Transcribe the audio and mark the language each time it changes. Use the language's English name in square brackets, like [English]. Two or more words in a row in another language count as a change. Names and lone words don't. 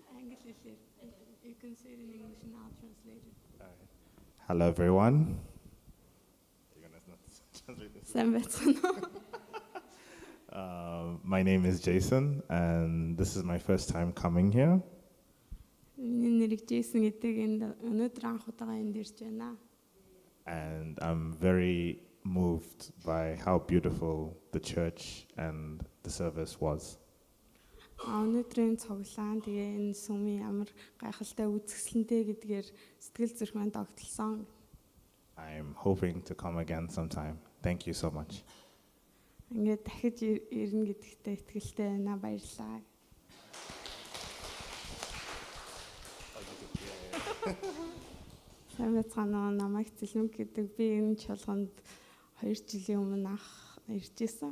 [English] English is it. You can say it in English and I'll translate it. Hello, everyone. You're gonna not translate this. [Mongolian] Сайн байцгаана уу? [English] My name is Jason, and this is my first time coming here. [Mongolian] Миний нэрийг Джейсон гэдэг энд өнөөдөр анх удаага энд ирж байна. [English] And I'm very moved by how beautiful the church and the service was. [Mongolian] Өнөөдрийн цуглаан тэгээ энэ сүмийн ямар гайхалтай үзэсгэлэнтэй гэдгээр сэтгэл зүрх маань догтлсон. [English] I'm hoping to come again sometime. Thank you so much. [Mongolian] Ингээд дахиж ирнэ гэдэгтээ итгэлтэй байна. Баярлалаа. Сайн байцгаана уу? Намайг Цэлмэг гэдэг. Би энэ чуулганд 2 жилийн өмнө анх ирж исэн.